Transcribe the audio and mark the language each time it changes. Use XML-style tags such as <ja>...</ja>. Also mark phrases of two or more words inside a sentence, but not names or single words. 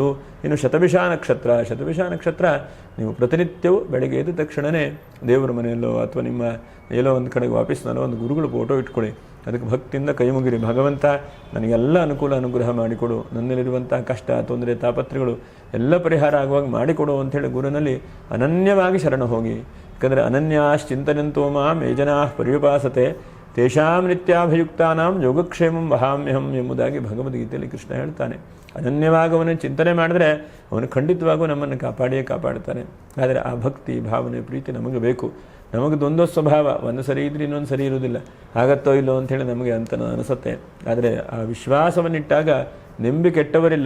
<kn>ಇನ್ನು ಶತಭಿಷ ನಕ್ಷತ್ರ ನೀವು ಪ್ರತಿನಿತ್ಯವೂ ಬೆಳಗ್ಗೆ ಎದ್ದ ತಕ್ಷಣವೇ ದೇವರ ಮನೆಯಲ್ಲೋ ಅಥವಾ ನಿಮ್ಮ ಎಲ್ಲೋ ಒಂದು ಕಡೆಗೆ ಆಫೀಸ್ನಲ್ಲೋ ಒಂದು ಗುರುಗಳು ಫೋಟೋ ಇಟ್ಕೊಳ್ಳಿ, ಅದಕ್ಕೆ ಭಕ್ತಿಯಿಂದ ಕೈ ಮುಗಿರಿ. ಭಗವಂತ ನನಗೆಲ್ಲ ಅನುಗ್ರಹ ಮಾಡಿಕೊಡು, ನನ್ನಲ್ಲಿರುವಂಥ ಕಷ್ಟ ತೊಂದರೆ ತಾಪತ್ರೆಗಳು ಎಲ್ಲ ಪರಿಹಾರ ಆಗುವಾಗ ಮಾಡಿಕೊಡು ಅಂಥೇಳಿ ಗುರುನಲ್ಲಿ ಅನನ್ಯವಾಗಿ ಶರಣ ಹೋಗಿ.</kn> <sa>ಯಾಕಂದರೆ ಅನನ್ಯಾಶ್ಚಿಂತನಂತೋ ಮಾಂ ಯೇ ಜನಾ ಪರ್ಯುಪಾಸತೆ ತೇಷಾಂ ನಿತ್ಯಾಭಿಯುಕ್ತಾನಾಂ ಯೋಗಕ್ಷೇಮಂ ವಹಾಮ್ಯಹಂ</sa> <kn>ಎಂಬುದಾಗಿ ಭಗವದ್ಗೀತೆಯಲ್ಲಿ ಕೃಷ್ಣ ಹೇಳ್ತಾನೆ. ಅನನ್ಯವಾಗಿ ಅವನನ್ನು ಚಿಂತನೆ ಮಾಡಿದ್ರೆ ಅವನು ಖಂಡಿತವಾಗೂ ನಮ್ಮನ್ನು ಕಾಪಾಡ್ತಾನೆ. ಆದರೆ ಆ ಭಕ್ತಿ ಭಾವನೆ ಪ್ರೀತಿ ನಮಗೆ ಬೇಕು. ನಮಗದೊಂದೋ ಸ್ವಭಾವ, ಒಂದು ಸರಿ ಇದ್ರೆ ಇನ್ನೊಂದು ಸರಿ ಇರುವುದಿಲ್ಲ, ಆಗತ್ತೋ ಇಲ್ಲೋ ಅಂಥೇಳಿ ನಮಗೆ ಅಂತ ಅನಿಸುತ್ತೆ. ಆದರೆ ಆ ವಿಶ್ವಾಸವನ್ನಿಟ್ಟಾಗ ನಂಬಿ ಕೆಟ್ಟವರಿಲ್ಲ.</kn>